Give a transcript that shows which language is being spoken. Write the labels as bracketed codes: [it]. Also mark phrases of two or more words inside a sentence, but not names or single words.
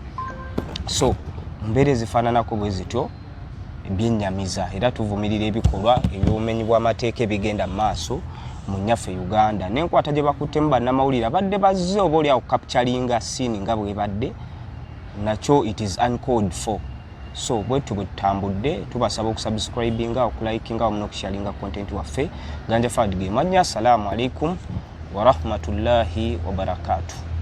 [lg] So mbeera ezifaananako bwe zityo ebyennyamiza era tuvumirira ebikolwa eby'obumenyi bw'amateeka ebigenda mu maaso mu nnyaffe Uganda. N'enkwata gye bakuttemu bannamawulire abadde bazze oba oli awo capturinga scene nga bwebadde nakyo [en] it is uncalled for. [lg] So bwetyo bwe tutambudde tubasaba okusubscribinga okulayikinga wamu n'okusharinga content waffe. Ganja Fad ge mannya. [ar] السلام عليكم ورحمة الله وبركاته.